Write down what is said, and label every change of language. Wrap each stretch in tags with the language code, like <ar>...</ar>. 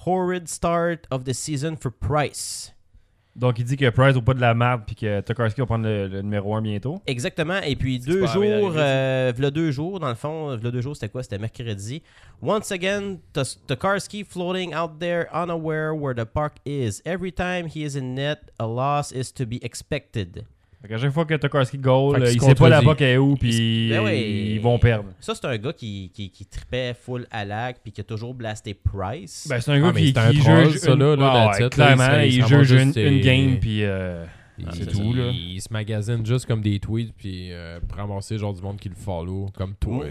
<en>Horrid start of the season for Price. »</en> <fr>Donc, il dit que Price vaut pas de la merde puis que Tokarski va prendre le numéro 1 bientôt. Exactement. Et puis, deux jours, v'là deux jours, c'était quoi? C'était mercredi.</fr> <en>Once again, Tokarski floating out there unaware where the puck is. Every time he is in net, a loss is to be expected.</en> <fr>Fait qu'à chaque fois que Tokarski goal, il sait pas la puck est où puis ils vont perdre. Ça, c'est un gars qui trippait full à lac puis qui a toujours blasté Price. Ben, c'est un gars qui juge ça là, clairement, il juge une game puis c'est tout là. Il se magasine juste comme des tweets puis ramasser genre du monde qui le follow comme toi.</fr>